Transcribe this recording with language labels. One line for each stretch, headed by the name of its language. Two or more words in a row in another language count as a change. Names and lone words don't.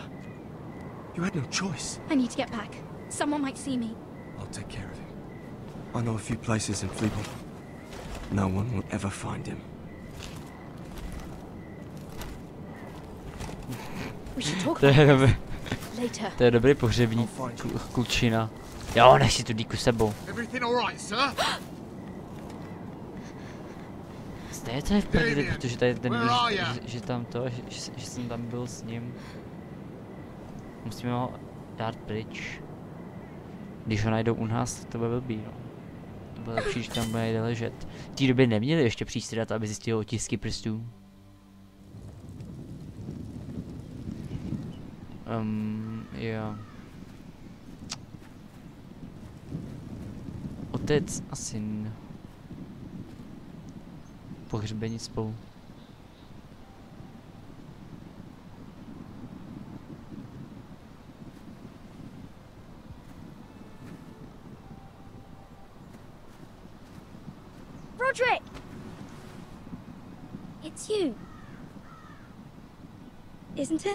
English: You had no choice. I need to get back. Someone might see me. I'll take care of it. I know a few places in Fleabone. No one will ever find him. We should talk
Czech: To je
English: about
Czech: dobrý.
English: this later.
Czech: To je dobrý pohřební klučina. Jo, nech si tu dýku sebou.
English: Everything all right, sir?
Czech: Stejně to je v prdeli, protože tady ten víš, že tam to, že jsem tam byl s ním. Musíme ho dát pryč. Když ho najdou u nás, to bude blbý, no. To bude lepší, že tam bude někde ležet. V té době neměli ještě přístroje, aby zjistili otisky prstů. Jo. Otec a syn. Pohřbení spolu.
English: Roderick! It's you. Isn't it?